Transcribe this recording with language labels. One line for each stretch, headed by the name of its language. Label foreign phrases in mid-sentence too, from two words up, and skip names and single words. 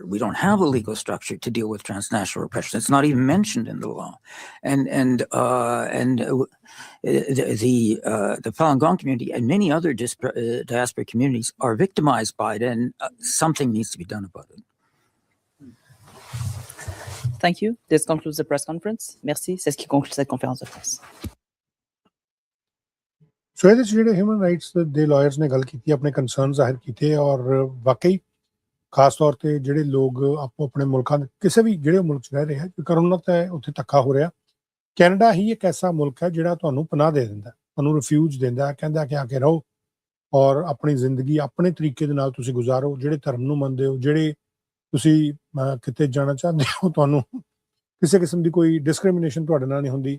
English: We don't have a legal structure to deal with transnational repression. It's not even mentioned in the law. And the Falun Gong community and many other diaspora communities are victimized by it, and something needs to be done about it. Thank you. This concludes the press conference.
French: Merci. C'est ce qui conclut cette conférence de presse.
Punjabi: ਸੋ ਇਹਦੇ 'ਚ ਜਿਹੜੇ
English: human rights
Punjabi: ਦੇ ਲਾਇਰਸ ਨੇ ਗੱਲ ਕੀਤੀ, ਆਪਣੇ ਕੰਸਰਨ ਜ਼ਾਹਿਰ ਕੀਤੇ, ਔਰ ਵਾਕਈ ਖਾਸ ਤੌਰ ਤੇ ਜਿਹੜੇ ਲੋਕ ਆਪੋ ਆਪਣੇ ਮੁਲਕਾਂ ਦੇ ਕਿਸੇ ਵੀ ਜਿਹੜੇ ਮੁਲਕ 'ਚ ਰਹਿ ਰਹੇ ਹੈ, ਕਿਉਂਕਿ ਉਹਨਾਂ ਤੇ ਉੱਥੇ ਧੱਕਾ ਹੋ ਰਿਹਾ। ਕੈਨੇਡਾ ਹੀ ਇੱਕ ਐਸਾ ਮੁਲਕ ਹੈ ਜਿਹੜਾ ਤੁਹਾਨੂੰ ਪਨਾਹ ਦੇ ਦਿੰਦਾ, ਤੁਹਾਨੂੰ ਰਿਫਿਊਜ ਦਿੰਦਾ, ਕਹਿੰਦਾ ਕਿ ਆ ਕੇ ਰਹੋ ਔਰ ਆਪਣੀ ਜ਼ਿੰਦਗੀ ਆਪਣੇ ਤਰੀਕੇ ਦੇ ਨਾਲ ਤੁਸੀਂ ਗੁਜ਼ਾਰੋ, ਜਿਹੜੇ ਧਰਮ ਨੂੰ ਮੰਨਦੇ ਹੋ, ਜਿਹੜੇ ਤੁਸੀਂ ਕਿਤੇ ਜਾਣਾ ਚਾਹੁੰਦੇ ਹੋ, ਤੁਹਾਨੂੰ ਕਿਸੇ ਕਿਸਮ ਦੀ ਕੋਈ ਡਿਸਕ੍ਰਿਮੀਨੇਸ਼ਨ ਤੁਹਾਡੇ ਨਾਲ ਨਹੀਂ ਹੁੰਦੀ।